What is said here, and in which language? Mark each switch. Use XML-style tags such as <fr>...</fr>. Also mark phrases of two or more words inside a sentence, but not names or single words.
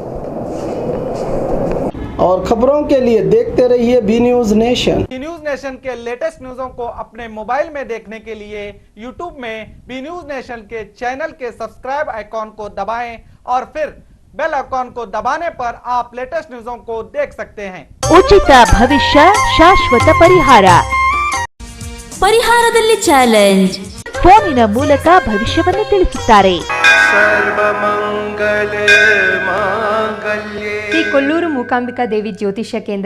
<hi>और खबरों के लिए देखते रहिए बी न्यूज नेशन। बी न्यूज नेशन के लेटेस्ट न्यूज़ों को अपने मोबाइल में देखने के लिए यूट्यूब में बी न्यूज नेशन के चैनल के सब्सक्राइब आइकॉन को दबाएं और फिर बेल आइकॉन को दबाने पर आप लेटेस्ट न्यूज़ों को देख सकते हैं।</hi> <kn>ಉಚಿತ ಭವಿಷ್ಯ ಶಾಶ್ವತ ಪರಿಹಾರ. ಪರಿಹಾರದಲ್ಲಿ ಚಾಲೆಂಜ್. ಫೋನಿನ ಮೂಲಕ ಭವಿಷ್ಯವನ್ನು ತಿಳಿಸುತ್ತಾರೆ. ಶ್ರೀ ಕೊಲ್ಲೂರು ಮೂಕಾಂಬಿಕಾ ದೇವಿ ಜ್ಯೋತಿಷ್ಯ ಕೇಂದ್ರ,</kn>